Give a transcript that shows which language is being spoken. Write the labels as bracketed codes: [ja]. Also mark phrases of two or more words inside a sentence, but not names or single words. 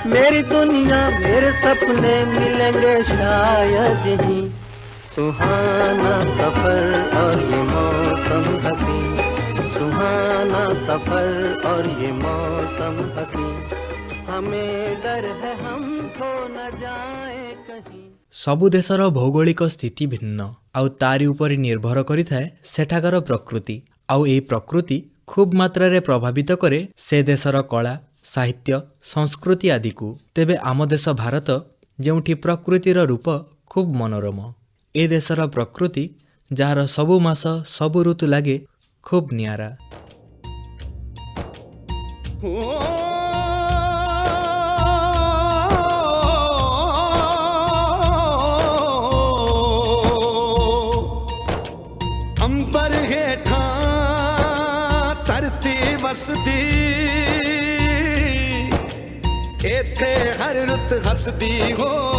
[hi] मेरी दुनिया मेरे सपने मिलेंगे शायद यहीं, सुहाना सफर और ये मौसम हसी, सुहाना सफर और ये मौसम हसी, हमें डर है हम खो न जाए कहीं। [or] ସବୁ ଦେଶର ଭୌଗୋଳିକ ସ୍ଥିତି ଭିନ୍ନ ଆଉ ତାରି ଉପରେ ନିର୍ଭର କରିଥାଏ ସେଠାକାର ପ୍ରକୃତି। ଆଉ ଏହି ପ୍ରକୃତି ଖୁବ ମାତ୍ରାରେ ପ୍ରଭାବିତ କରେ ସେ ଦେଶର କଳା ସାହିତ୍ୟ ସଂସ୍କୃତି ଆଦି କୁ। ତେବେ ଆମ ଦେଶ ଭାରତ ଯେଉଁଠି ପ୍ରକୃତିର ରୂପ ଖୁବ ମନୋରମ। ଏ ଦେଶର ପ୍ରକୃତି ଯାର ସବୁ ମାସ ସବୁ ଋତୁ ଲାଗେ ଖୁବ ନିଆରା। [pa] ਅੰਬਰ ਹੇਠਾ ਧਰਤੀ ਵਸਦੀ ਏਥੇ ਹਰ ਰੁੱਤ ਹੱਸਦੀ ਹੋ।